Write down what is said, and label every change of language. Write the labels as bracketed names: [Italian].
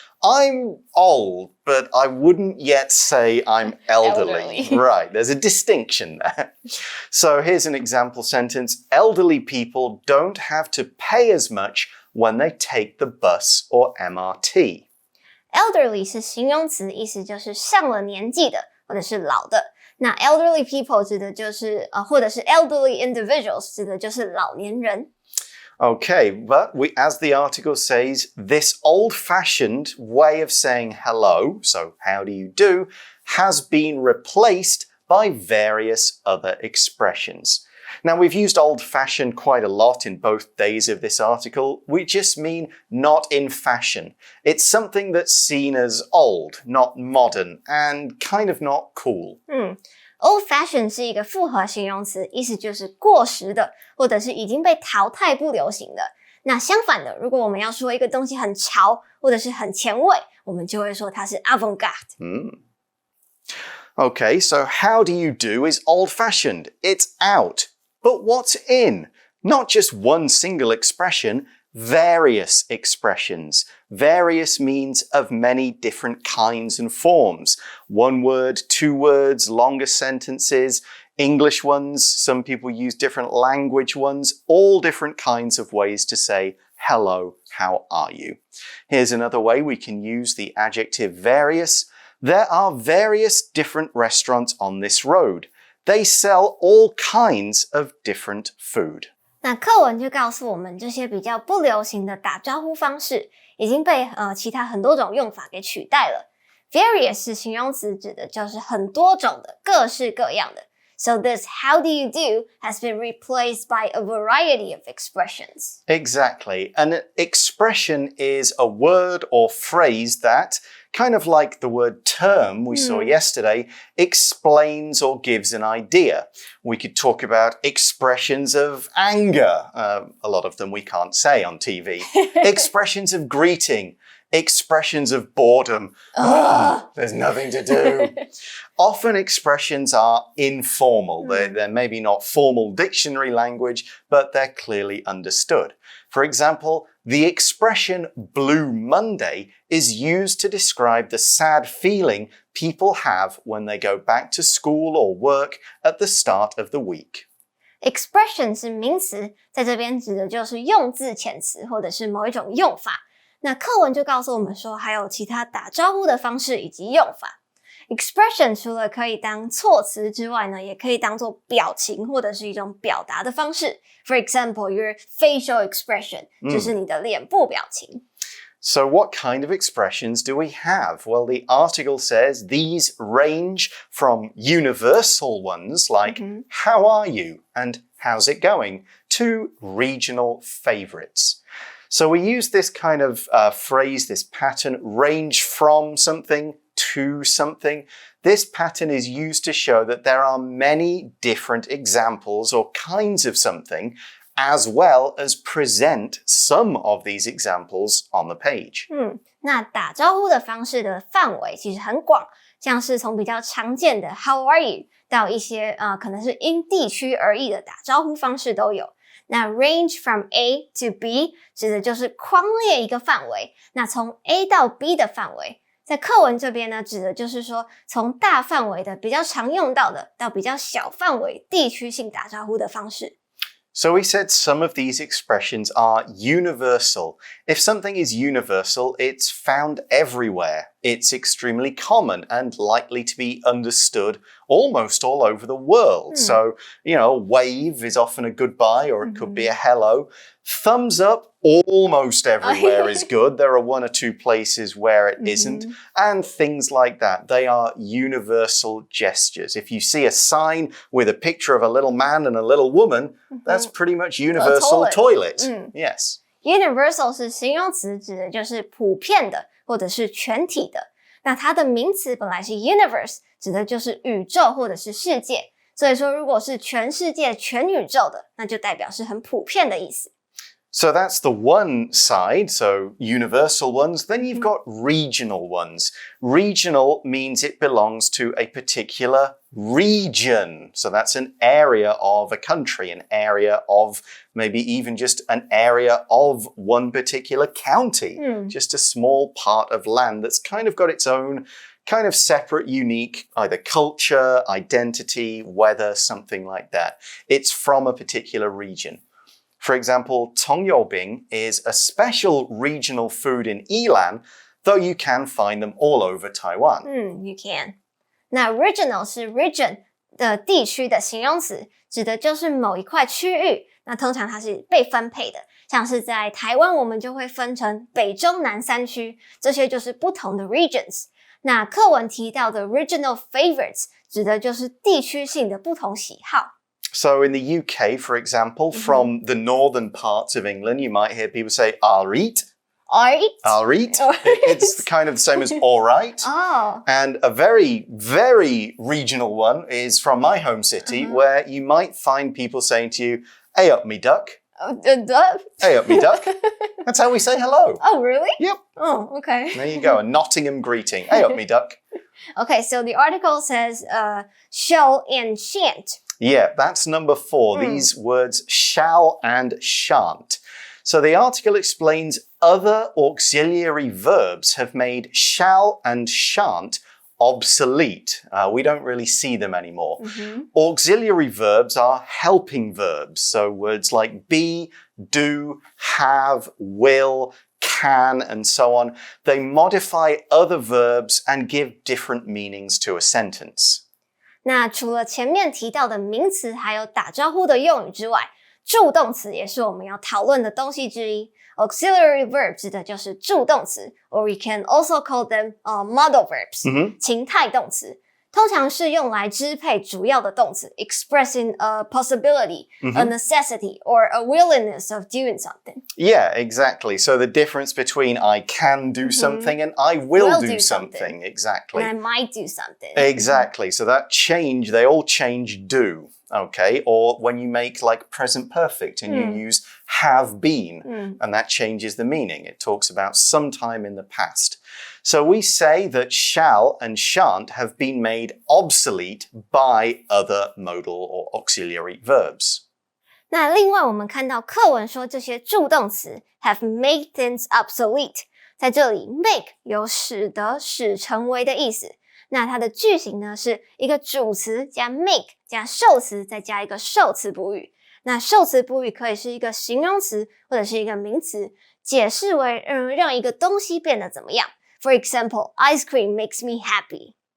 [English] I'm old, but I wouldn't yet say I'm elderly. Right, there's a distinction there. So here's an example sentence. Elderly people don't have to pay as much when they take the bus or MRT. [Chinese] Elderly 是形容词，意思就是上了年纪的或者是老的。那 elderly people 指的就是或者是 elderly individuals 指的就是老年人。 [English] Okay, but as the article says, this old-fashioned way of saying hello, so how do you do, has been replaced by various other expressions. Now, we've used old-fashioned quite a lot in both days of this article. We just mean not in fashion. It's something that's seen as old, not modern, and kind of not cool. [Chinese] Old-fashioned 是一个复合形容词，意思就是过时的，或者是已经被淘汰不流行的。那相反的，如果我们要说一个东西很潮，或者是很前卫，我们就会说它是 avant-garde。 [English] Okay, so how do you do is old-fashioned. It's out. But what's in? Not just one single expression, various expressions. Various means of many different kinds and forms. One word, two words, longer sentences, English ones, some people use different language ones, all different kinds of ways to say, hello, how are you? Here's another way we can use the adjective various. There are various different restaurants on this road. They sell all kinds of different food. [Chinese] 那课文就告诉我们，这些比较不流行的打招呼方式已经被其他很多种用法给取代了。 Various 是形容词，指的就是很多种的、各式各样的。 [English] So this how do you do has been replaced by a variety of expressions. Exactly. An expression is a word or phrase that, kind of like the word term we saw yesterday, explains or gives an idea. We could talk about expressions of anger. A lot of them we can't say on TV. Expressions of greeting. Expressions of boredom. There's nothing to do. Often expressions are informal. They're maybe not formal dictionary language, but they're clearly understood. For example, the expression Blue Monday is used to describe the sad feeling people have when they go back to school or work at the start of the week. [Chinese] Expression 是名词，在这边指的就是用字遣词或者是某一种用法。那课文就告诉我们说，还有其他打招呼的方式以及用法。 Expression 除了可以当措辞之外呢，也可以当做表情或者是一种表达的方式。 [English] For example, your facial expression [Chinese] 就是你的脸部表情。 [English] So what kind of expressions do we have? Well, the article says these range from universal ones like how are you and how's it going to regional favorites. So we use this kind of phrase, this pattern, range from something to something. This pattern is used to show that there are many different examples or kinds of something, as well as present some of these examples on the page. [Chinese] 那打招呼的方式的范围其实很广，像是从比较常见的 [English] How are you [Chinese] 到一些可能是因地区而异的打招呼方式都有。那 range from A to B 指的就是框列一个范围，那从 A 到 B 的范围。在课文这边呢，指的就是说从大范围的比较常用到的到比较小范围地区性打招呼的方式。 [English] So we said some of these expressions are universal. If something is universal, it's found everywhere. It's extremely common and likely to be understood almost all over the world. So, wave is often a goodbye or it could be a hello. Thumbs up almost everywhere is good. There are one or two places where it isn't. And things like that. They are universal gestures. If you see a sign with a picture of a little man and a little woman, that's pretty much universal toilet. Yes. [Chinese] Universal 是形容词，指的就是普遍的或者是全体的。那它的名词本来是 universe， 指的就是宇宙或者是世界。所以说，如果是全世界、全宇宙的，那就代表是很普遍的意思。 [English] So that's the one side, so universal ones. Then you've got regional ones. Regional means it belongs to a particular region. So that's an area of a country, an area of maybe even just an area of one particular county. Just a small part of land that's kind of got its own kind of separate, unique, either culture, identity, weather, something like that. It's from a particular region. For example, 葱油饼 is a special regional food in Yilan, though you can find them all over Taiwan. You can. [Chinese] 那 regional 是 region 的地区的形容词，指的就是某一块区域。那通常它是被分配的，像是在台湾，我们就会分成北中南3区，这些就是不同的 regions。那课文提到的 regional favorites 指的就是地区性的不同喜好。 [English] So in the UK, for example, from the northern parts of England, you might hear people say, I'll eat. I'll eat. It's kind of the same as all right. Oh. And a very, very regional one is from my home city, where you might find people saying to you, hey up me duck. Hey up me duck. That's how we say hello. Oh, really? Yep. Oh, okay. There you go, a Nottingham greeting. Hey up me duck. Okay, so the article says shall and shan't. Yeah, that's number 4. These words shall and shan't. So the article explains other auxiliary verbs have made shall and shan't obsolete. We don't really see them anymore. Auxiliary verbs are helping verbs. So words like be, do, have, will, can, and so on. They modify other verbs and give different meanings to a sentence. [Chinese] 那除了前面提到的名词还有打招呼的用语之外，助动词也是我们要讨论的东西之一。 Auxiliary verb 指的就是助动词 [English] or we can also call them modal verbs， [Chinese] 情态动词。通常是用来支配主要的动词 [English] expressing a possibility, a necessity, or a willingness of doing something. Yeah, exactly. So the difference between I can do something and I will do something. Exactly. And I might do something. Exactly. So that change, they all change do. Okay, or when you make like present perfect and you use have been, and that changes the meaning. It talks about some time in the past. So we say that shall and shan't have been made obsolete by other modal or auxiliary verbs. [Chinese] 那另外我们看到课文说这些助动词 [English] have made things obsolete， [Chinese] 在这里 make 有使得、使成为的意思。那它的句型呢是一个主词加 make 加受词再加一个受词补语。那受词补语可以是一个形容词或者是一个名词，解释为让一个东西变得怎么样。 [English] For example, ice cream makes me happy.